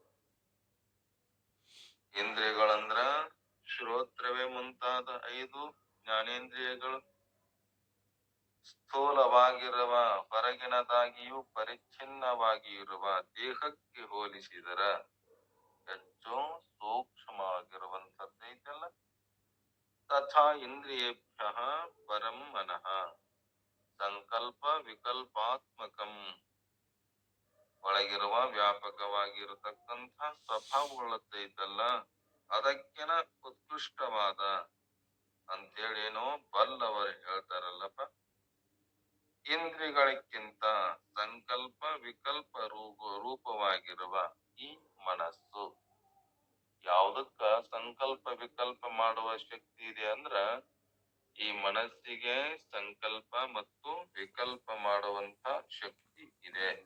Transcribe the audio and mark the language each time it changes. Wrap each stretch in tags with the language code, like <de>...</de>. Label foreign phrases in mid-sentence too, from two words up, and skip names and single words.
<kn>ಇಂದ್ರಿಯಗಳಂದ್ರ ಶ್ರೋತ್ರವೇ ಮುಂತಾದ 5 ಜ್ಞಾನೇಂದ್ರಿಯಗಳು ಸ್ಥೂಲವಾಗಿರುವ ಹೊರಗಿನದಾಗಿಯೂ ಪರಿಚ್ಛಿನ್ನವಾಗಿರುವ ದೇಹಕ್ಕೆ ಹೋಲಿಸಿದರ ಹೆಚ್ಚು ಸೂಕ್ಷ್ಮವಾಗಿರುವಂಥದ್ದೈತಲ್ಲ.</kn> <sa>ತಥಾ ಇಂದ್ರಿಯೇಭ್ಯ ಪರಂ ಮನಃ ಸಂಕಲ್ಪ ವಿಕಲ್ಪಾತ್ಮಕಂ.</sa> <kn>ಒಳಗಿರುವ ವ್ಯಾಪಕವಾಗಿರತಕ್ಕಂಥ ಸ್ವಭಾವಗಳದ್ದೈತಲ್ಲ, ಅದಕ್ಕಿನ ಉತ್ಕೃಷ್ಟವಾದ ಅಂತೇಳೇನೋ ಬಲ್ಲವರು ಹೇಳ್ತಾರಲ್ಲಪ್ಪ. ಇಂದ್ರಿಯಗಳಿಗಿಂತ ಸಂಕಲ್ಪ ವಿಕಲ್ಪ ರೂಪವಾಗಿರುವ ಈ ಮನಸ್ಸು, ಯಾವುದಕ್ಕ ಸಂಕಲ್ಪ ವಿಕಲ್ಪ ಮಾಡುವ ಶಕ್ತಿ ಇದೆ ಅಂದ್ರ ಈ ಮನಸ್ಸಿಗೆ ಸಂಕಲ್ಪ ಮತ್ತು ವಿಕಲ್ಪ ಮಾಡುವಂತ ಶಕ್ತಿ ಇದೆ.</kn>